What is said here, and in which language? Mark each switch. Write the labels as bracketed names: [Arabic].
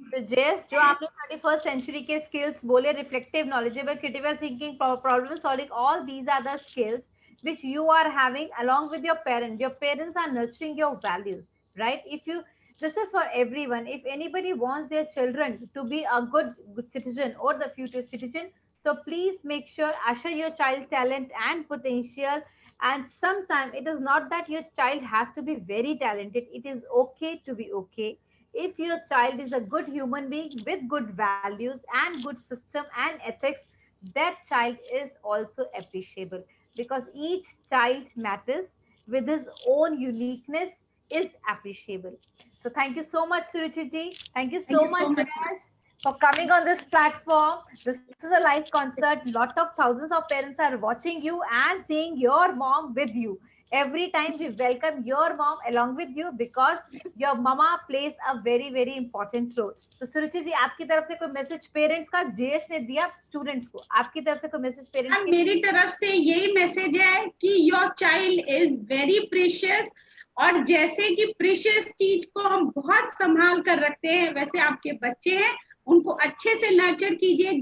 [English] तो जयस, [Hindi] जो आपने [English] 21st century के skills बोले, reflective, knowledgeable, critical thinking, problem solving, all these are the skills which you are having along with your parents. Your parents are nurturing your values, right? If you, this is for everyone. If anybody wants their children to be a good citizen or the future citizen, so please make sure usher your child's talent and potential. And sometimes it is not that your child has to be very talented. It is okay to be okay. If your child is a good human being with good values and good system and ethics, that child is also appreciable, because each child matters with his own uniqueness is appreciable. So thank you so much, Suruchi ji. Thank you so much, Jayesh, for coming on this platform. This is a live concert. Lot of thousands of parents are watching you and seeing your mom with you. Every time we welcome your mom along with you, because your mama plays a very important role. [Hindi] So सुरुचि जी, आपकी तरफ से कोई message parents का जयेश ने दिया students को, आपकी तरफ से कोई मैसेज पेरेंट्स के? मेरी तरफ से यही मैसेज है कि [English] your child is very precious, [Hindi] और जैसे कि प्रीशियस चीज को हम बहुत संभाल कर रखते हैं, वैसे आपके बच्चे हैं, उनको अच्छे से नर्चर कीजिए.